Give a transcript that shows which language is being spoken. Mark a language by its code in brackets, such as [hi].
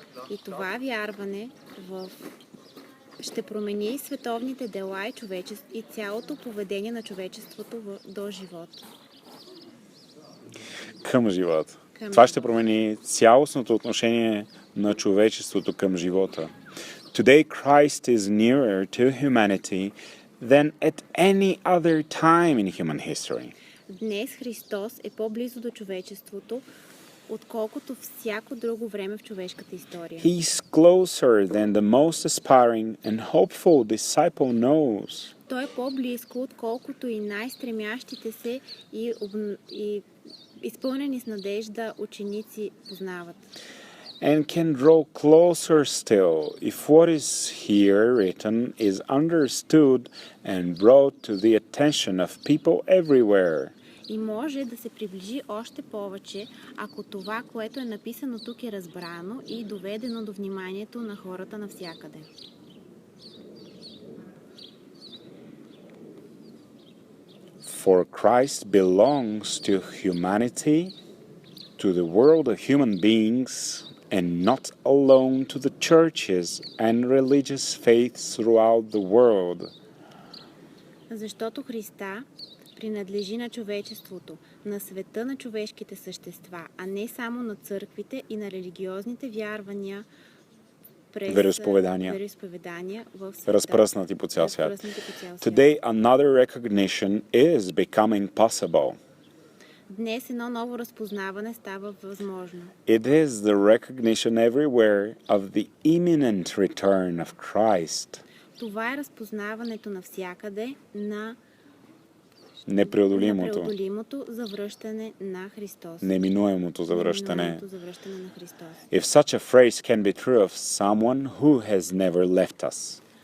[bg] И това вярване ще промени световните дела и цялото поведение на човечеството до живот. Към живота. Това ще промени цялостното отношение на човечеството към живота. [en] Today Christ is nearer to humanity than at any other time in human history. [bg] Днес Христос е по-близо до човечеството, отколкото всяко друго време в човешката история. [en] He is closer than the most aspiring and hopeful disciple knows. [bg] Той е по-близко, отколкото и най-стремящите се и изпълнени с надежда ученици познават. [en] And can draw closer still if what is here written is understood and brought to the attention of people everywhere. [bg] И може да се приближи още повече, ако това, което е написано тук е разбрано и доведено до вниманието на хората навсякъде. [en] For Christ belongs to humanity, to the world of human beings, and not alone to the churches and religious faiths throughout the world. [bg] Защото Христа принадлежи на човечеството, на света на човешките същества, а не само на църквите и на религиозните вярвания през вероизповедания в света. Разпръснати по цял свят. [en] Today another recognition is becoming possible. [bg] Днес едно ново разпознаване става възможно. [en] It is the recognition everywhere of the imminent return of Christ. [bg] Това е разпознаването навсякъде на непреодолимото завръщане на Христос. Неминуемото завръщане на Христос. [en] If such a phrase can be true of someone who has never left us.